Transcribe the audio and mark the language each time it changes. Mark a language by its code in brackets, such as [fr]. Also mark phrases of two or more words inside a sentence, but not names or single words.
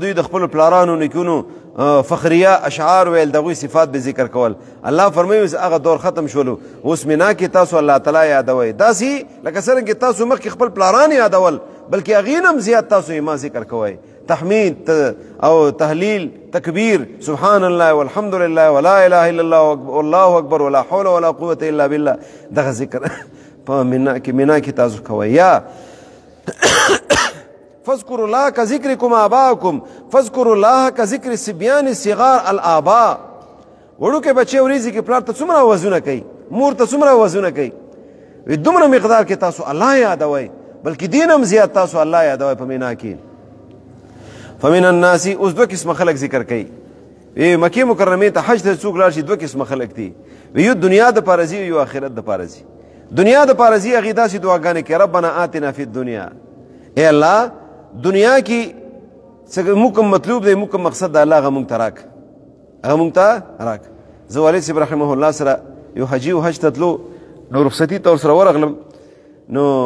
[ps] دوی د خپلو پلارانو نیکونو فخریه اشعار ویل دغوی صفات به ذکر کول الله فرمایي اوس هغه دور ختم شولو اوس مینا کې تاسو الله تعالی یادوئ داسې لکه څرنګه تاسو مخکې خپل پلاران یادول بلکې هغې نه هم زیات تاسو یې ما ذکر کوئ تحمید او تهلیل تکبیر [ar] سبحان الله والحمد لله ولا اله الا الله والله اکبر ولا حول ولا قوة الا بالله [ps] دغه ذکر په مینا کې تاسو کوئ یا [ar] فاذكروا الله كذكركم آباءكم فاذكروا الله كذكر الصبيان الصغار الآباء [ps] وړوکې بچي ورېځي کې پلار ته څومره وزونه کوي مور ته څومره وزونه کوي دومره مقدار کې تاسو الله یادوئ بلکې دین هم زیات تاسو الله یادوئ په مینا کې [ar] فمن الناس [ps] اوس دوه قسمه خلک ذکر کوي مکې مکرمې ته حج ته څوک لاړ شي دوه قسمه خلک دي یو دنیا د پاره ځي یو آخرت د پاره ځي دنیا د پاره ځي هغې داسې دعاګانې کوي [ar] ربنا آتنا فی الدنیا [ps] ای الله دنیا کې موږ کوم مطلوب دی موږ کوم مقصد دی الله هغه موږ ته راک هغه موږ ته راک زه والد صاحب [ar] رحمه الله [ps] سره یو حجي و حج ته تلو نو رخصتي ته ورسره ورغلم نو